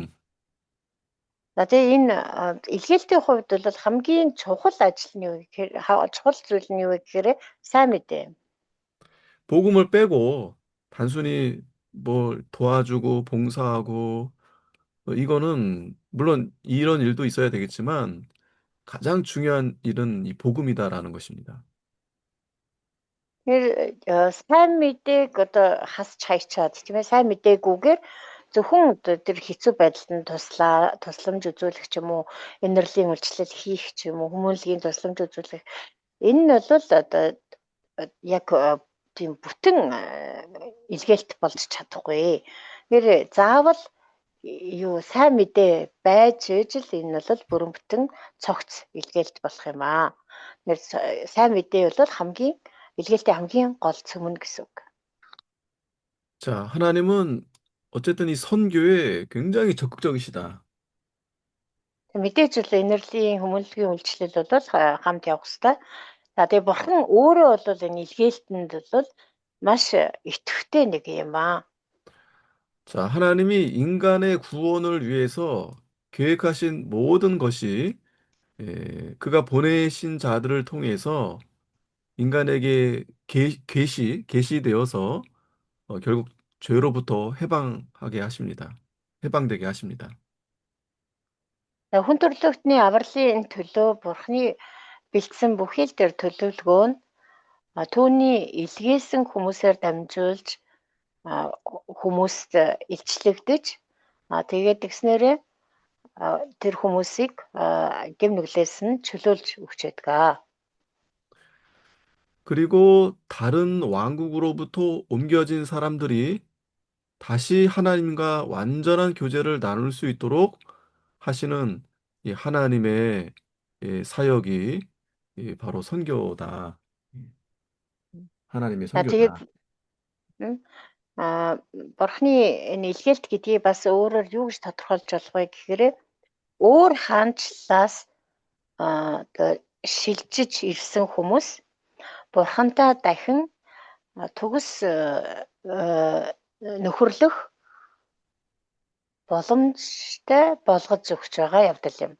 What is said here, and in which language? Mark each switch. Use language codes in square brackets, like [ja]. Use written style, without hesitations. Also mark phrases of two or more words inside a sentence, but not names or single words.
[mn] За тэгээ энэ илгээлтийн хувьд бол хамгийн чухал ажил нь юу гэхээр чухал зүйл нь юу гэхээр сайн мэдээ. [ko] 복음을 빼고 단순히 뭐 도와주고 봉사하고 이거는 물론 이런 일도 있어야 되겠지만 가장 중요한 일은 이 복음이다라는 것입니다. [mn] Тэр сайн мэдээг одоо хасч хайчаад тийм ээ сайн мэдээгүйгээр зөвхөн тэр хэцүү байдалд нь тусламж үзүүлэх ч юм уу, инэрлийн үйлчлэл хийх ч юм уу, хүмүүнлэгийн тусламж үзүүлэх энэ нь бол одоо яг тийм бүтэн илгээлт болж чадахгүй. Тэр заавал юу сайн мэдээ байж ижил энэ бол бүрэн бүтэн цогц илгээлт болох юм аа. Тэр сайн мэдээ бол хамгийн илгээлтийн хамгийн гол цөмөн гэсэн үг. [ko] 자, 하나님은 어쨌든 이 선교에 굉장히 적극적이시다. [mn] Мэдээж л инэрлийн хүмүүнлэгийн үйлчлэл бол хамт явах хэрэгтэй. За тэгээ бурхан өөрөө бол энэ илгээлтэнд бол маш идэвхтэй нэг юм аа. [ko] 자, 하나님이 인간의 구원을 위해서 계획하신 모든 것이 그가 보내신 자들을 통해서 인간에게 계시되어서 결국 죄로부터 해방하게 하십니다. 해방되게 하십니다. [mn] Хүн төрлөختний авралын төлөө бурханы бэлдсэн бүхий л тэр төлөвлөгөө нь түүний илгээсэн хүмүүсээр дамжуулж хүмүүст илчлэгдэж тэгээд тэгснээрээ тэр хүмүүсийг гэм нүглээс нь чөлөөлж өгч байдаг. [ko] 그리고 다른 왕국으로부터 옮겨진 사람들이 다시 하나님과 완전한 교제를 나눌 수 있도록 하시는 이 하나님의 사역이 바로 선교다. 하나님의 [mn] Тэгээд [ko] 선교다. [mn] бурхны энэ илгээлт гэдгийг бас өөрөөр юу гэж тодорхойлж болох вэ гэхээр өөр хаанчлалаас шилжиж ирсэн хүмүүс бурхантай дахин төгс нөхөрлөх боломжтой болгож өгч байгаа явдал юм.